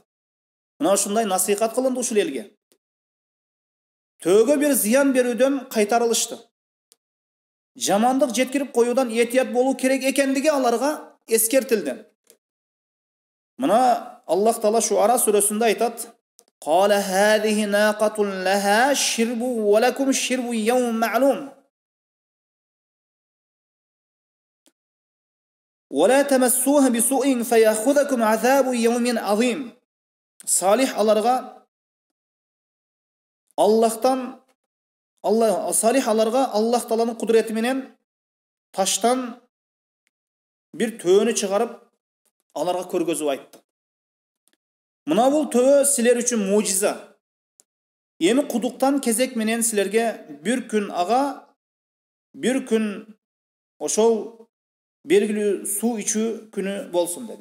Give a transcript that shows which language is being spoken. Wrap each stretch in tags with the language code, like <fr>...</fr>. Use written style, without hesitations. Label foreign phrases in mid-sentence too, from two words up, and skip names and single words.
<ky>Мына ушундай насихат кылынды ушул элге. Төөгө бир зыян берүүдөн кайтарылышты. Жамандык жеткирип коюудан этият болуу керек экендиги аларга эскертилди. Мына Аллах Таала Шуара сүрөсүндө айтат:</ky> <ar>قال هذه ناقة لها شرب ولكم شرب يوم معلوم ولا تمسوها بسوء فيأخذكم عذاب يوم عظيم.</ar> <ky>Салих аларга Аллах Тааланын кудрети менен таштан бир төөнү чыгарып аларга көргөзүп айтты. Мына бул төө силер үчүн мужиза. Эми кудуктан кезек менен силерге бир күн ага, бир күн ошол белгилүү суу ичүү күнү болсун деди.</ky>